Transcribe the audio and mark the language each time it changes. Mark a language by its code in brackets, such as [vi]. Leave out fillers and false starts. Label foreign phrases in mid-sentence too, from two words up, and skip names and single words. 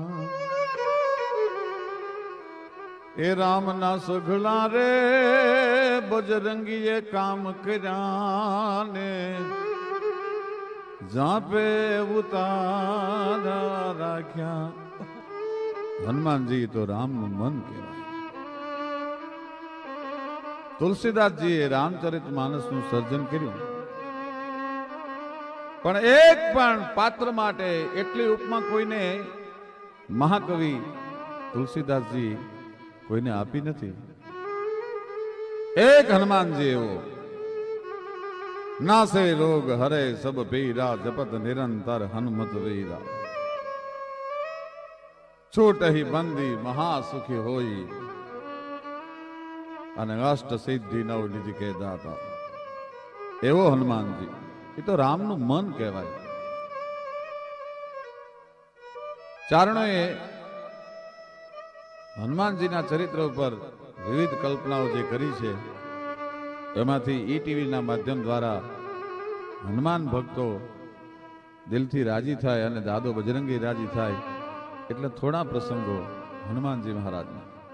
[gu] એ રામ ના સઘલા રે બજરંગી યે કામ કરાને। જા પે ઉતારા રાખ્યા। હનુમાન જી તો રામ નુ મન કહવાય। તુલસીદાસ જી રામચરિત માનસ નુ સર્જન કર્યું, પણ એક પણ પાત્ર માટે એટલી ઉપમા કોઈને મહાકવિ તુલસીદાસજી કોઈને આપી નથી। એક હનુમાન જી એવો [awa] नासे रोग हरे सब पीरा। जपत निरंतर हनुमत वीरा। छूट ही बंदी महासुखी होई। अने अष्ट सिद्धि नव निधि के दाता [gu] એવો હનુમાન જી। એ તો રામનું મન કહેવાય. ચારણોએ હનુમાનજીના ચરિત્ર ઉપર વિવિધ કલ્પનાઓ જે કરી છે, એમાંથી ઈટીવીના માધ્યમ દ્વારા હનુમાન ભક્તો દિલથી રાજી થાય અને દાદો બજરંગી રાજી થાય, એટલે થોડા પ્રસંગો હનુમાનજી મહારાજના.